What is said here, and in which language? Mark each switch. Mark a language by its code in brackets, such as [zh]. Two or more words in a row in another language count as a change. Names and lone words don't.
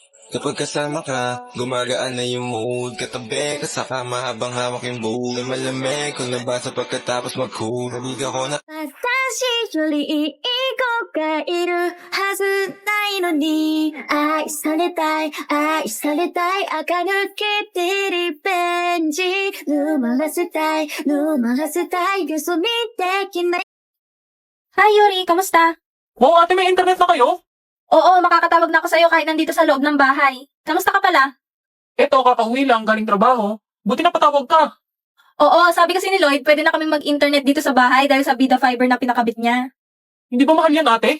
[tl] Kapag kasama ka, gumagaan na yung mood. Katabi ka sa kama habang hawak yung bowl. Malamig kung nabasa pagkatapos mag-cool. Naliga ko na [ja] 私よりいい子がいるはずないのに愛されたい愛されたい垢抜けてリベンジ沼らせたい沼らせたいよそ見できない Hi Yuri, [tl] kamusta? Wow, ate, may internet na kayo? Oo, makakatawag na ako sa'yo kahit nandito sa loob ng bahay. Kamusta ka pala? Eto, kakauwi lang, galing trabaho. Buti na patawag ka. Oo, sabi kasi ni Lloyd, pwede na kami mag-internet dito sa bahay dahil sa Vida Fiber na pinakabit niya. Hindi ba mahal yan, ate?